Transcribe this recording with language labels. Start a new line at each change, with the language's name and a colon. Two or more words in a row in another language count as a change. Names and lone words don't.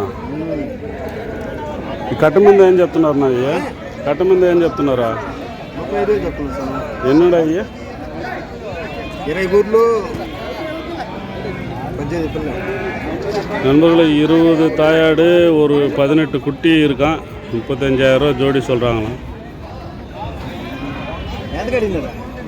Telugu: ఈ కట్ట మీద ఏం చెప్తున్నారు? నాది కట్ట మీద ఏం చెప్తున్నారా?
Tamil: என்னடா ஐயா? 20 ஊர்லு நண்பர்களே 20 தாயாடு ஒரு 18 குட்டி இருக்கான். 35,000 ரூபா ஜோடி சொல்கிறாங்களாம்.